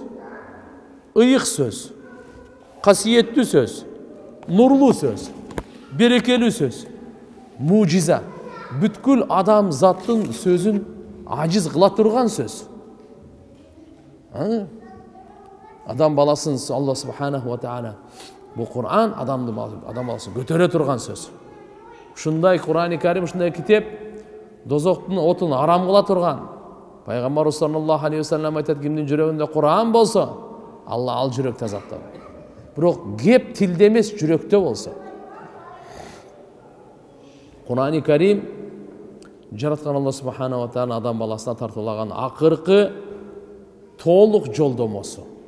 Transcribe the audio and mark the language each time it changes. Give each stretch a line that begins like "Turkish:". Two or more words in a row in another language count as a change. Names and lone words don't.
Kyrgyz: Ыйык сөз, касиеттүү сөз, нурлуу сөз, берекелүү сөз, мужиза, бүткүл адам заттын сөзүн ажиз кыла турган сөз. Адам баласын Алла
Arabic: سبحانه و تعالى
Kyrgyz: бул Кур'ан адам баласын көтөрө турган сөз. Ушундай Кур'ан-ы Карим, ушундай китеп дозоктун отун арам кыла турган. Пайгамбар
Arabic: صلى الله عليه و سلم
Kyrgyz: айтат, кимдин жүрөгүндө Кур'ан болсо, Алла ал жүрөктү азаптабайт. Бирок кеп тилде эмес, жүрөктө болсо. Кур'ан-ы Карим жараткан Алла
Arabic: سبحانه و تعالى
Kyrgyz: адам баласына тартуулаган акыркы толук жолдомосу.